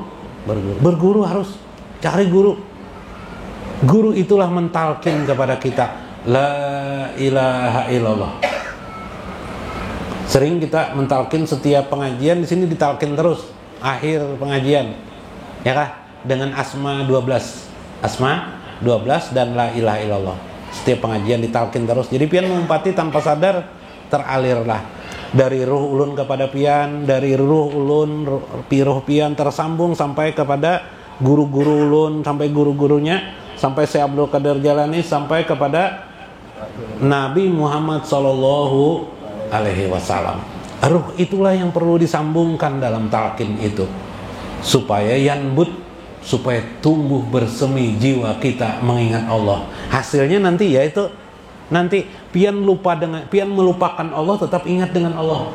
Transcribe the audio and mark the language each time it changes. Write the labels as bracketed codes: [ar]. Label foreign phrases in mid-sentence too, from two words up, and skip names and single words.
[bjn] Berguru harus cari guru. Guru itulah mentalkin kepada kita, [ar] لا إله إلا الله. [bjn] Sering kita mentalkin setiap pengajian, di sini ditalkin terus akhir pengajian. Ya kah? Dengan asma 12. Asma 12 dan [ar] لا إله إلا الله. [bjn] Setiap pengajian ditalkin terus. Jadi pian mengumpati tanpa sadar teralirlah dari ruh ulun kepada pian, dari ruh ulun ruh pian tersambung sampai kepada guru-guru ulun, sampai guru-gurunya, sampai Syekh Abdul Qadir Jalani, sampai kepada Nabi Muhammad [ar] صلى الله عليه وسلم. [bjn] Ruh itulah yang perlu disambungkan dalam talqin itu, supaya yanbut, supaya tumbuh bersemi jiwa kita mengingat Allah. Hasilnya nanti yaitu nanti pian melupakan Allah tetap ingat dengan Allah.